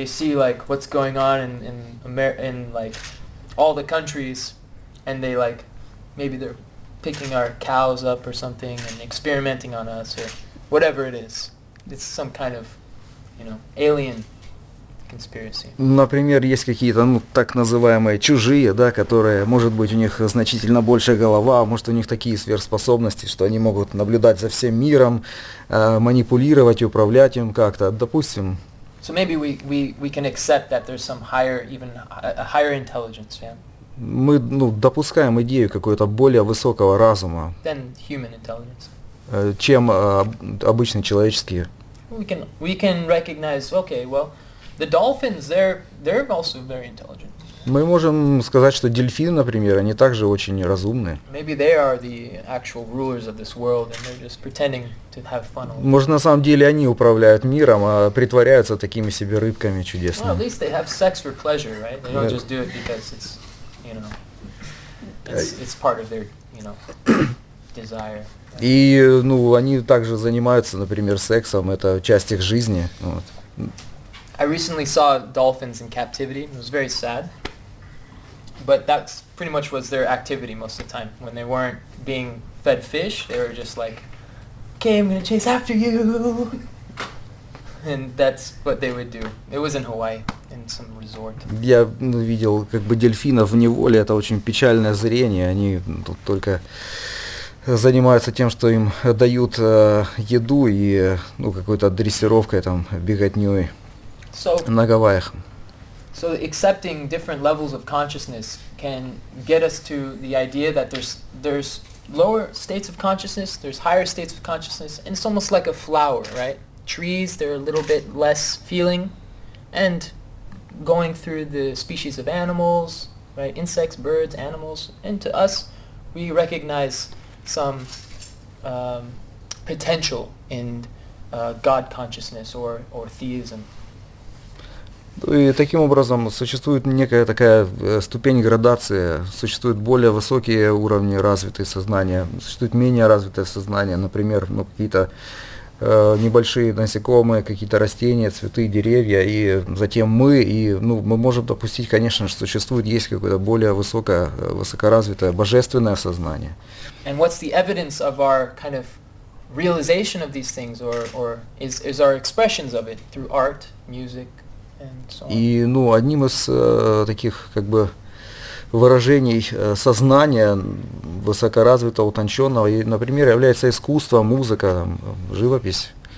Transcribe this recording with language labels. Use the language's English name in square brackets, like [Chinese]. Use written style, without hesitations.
[English] They see like what's going on in like all the countries, and they like maybe they're picking our cows up or something and experimenting on us or whatever it is. It's some kind of alien conspiracy. [Russian] Например, есть какие-то, так называемые чужие, да, которые, может быть, у них значительно большая голова, может, у них такие сверхспособности, что они могут наблюдать за всем миром, манипулировать, управлять им как-то, допустим. [English] So maybe we can accept that there's some higher, even a higher intelligence, yeah? [Russian] Мы, допускаем идею какого-то более высокого разума, [English] Than human intelligence. [Russian] Чем обычный человеческий. [English] We can recognize, okay, well, the dolphins, they're also very intelligent. [Russian] Мы можем сказать, что дельфины, например, они также очень разумны. [English] Maybe they are the actual rulers of this world, and they're just pretending to have fun. [Russian] Может, на самом деле они управляют миром, а притворяются такими себе рыбками [English] Well, at [Russian] чудесными. [English] least they have sex for pleasure, right? They don't just do it because it's, it's part of their, desire. [Russian] И, они также занимаются, например, сексом, это часть их жизни. Вот. [English] I recently saw dolphins in captivity. It was very sad. But that's pretty much was their activity most of the time. When they weren't being fed fish, they were just like, okay, I'm going to chase after you. And that's what they would do. It was in Hawaii, in some resort. [Russian] Я видел дельфинов в неволе, это очень печальное зрение, они тут только занимаются тем, что им дают еду и какой-то дрессировкой, беготней на Гавайях. [English] So accepting different levels of consciousness can get us to the idea that there's lower states of consciousness, there's higher states of consciousness, and it's almost like a flower, right? Trees, they're a little bit less feeling, and going through the species of animals, right? Insects, birds, animals, and to us, we recognize some potential in God consciousness or theism. [Russian] И таким образом существует некая такая ступень градации, существуют более высокие уровни развитые сознания, существует менее развитое сознание, например, какие-то небольшие насекомые, какие-то растения, цветы, деревья, и затем мы можем допустить, конечно, что есть какое-то более высокоразвитое божественное сознание. [English] And what's the evidence of our kind of realization of these things, or is our expressions of it through art, music? [Russian] И одним из таких выражений сознания высокоразвитого, утонченного, например, является искусство, музыка, живопись.